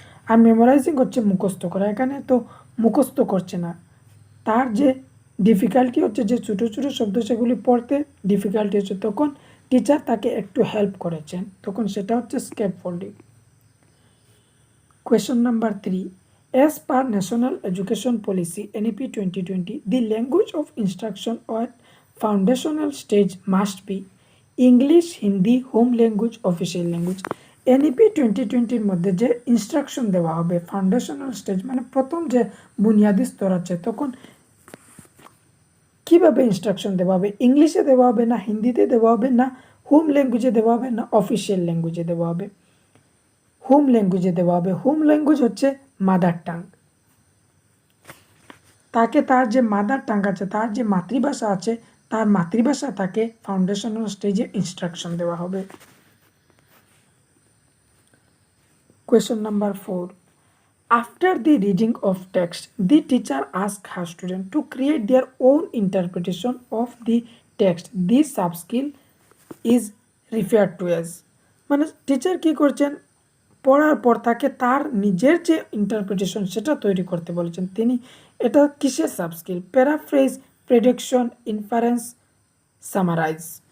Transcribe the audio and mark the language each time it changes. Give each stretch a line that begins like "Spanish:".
Bangla: আর memorising হচ্ছে মুখস্থ করা। এখানে তো মুখস্থ করছে না, তার যে ডিফিকাল্টি হচ্ছে যে ছোটো ছোটো শব্দ সেগুলি পড়তে ডিফিকাল্টি হচ্ছে, তখন টিচার তাকে একটু হেল্প করেছেন, তখন সেটা হচ্ছে স্ক্যাপ folding.
English: Question number 3. As per National Education Policy NEP 2020, the language of instruction at foundational stage must be English, Hindi, home language, official language.
Bangla: NEP 2020 মধ্যে যে ইনস্ট্রাকশন দেওয়া হবে ফাউন্ডেশনাল স্টেজ মানে প্রথম যে বুনিয়াদী স্তর আছে, তখন কিভাবে ইনস্ট্রাকশন দেওয়া হবে? ইংলিশে দেওয়া হবে না হিন্দিতে দেওয়া হবে না হোম ল্যাঙ্গুয়েজে দেওয়া হবে না অফিসিয়াল ল্যাঙ্গুয়েজে দেওয়া হবে? হোম ল্যাঙ্গুয়েজে দেওয়া হবে। হোম ল্যাঙ্গুয়েজ হচ্ছে মাদার টাং। তাকে তার যে মাদার টাং আছে, তার যে মাতৃভাষা আছে, তার মাতৃভাষা তাকে ফাউন্ডেশনাল স্টেজে ইনস্ট্রাকশন দেওয়া হবে।
English: Question number 4. After the reading of text, the teacher asks her student to create their own interpretation of the text. This sub-skill is referred to as
Bangla: মানে টিচার কি করছেন, পড়ার পর তাকে তার নিজের যে ইন্টারপ্রিটেশন সেটা তৈরি করতে বলেছেন। তিনি এটা কিসের সাবস্কিল? Paraphrase, prediction, inference, summarise.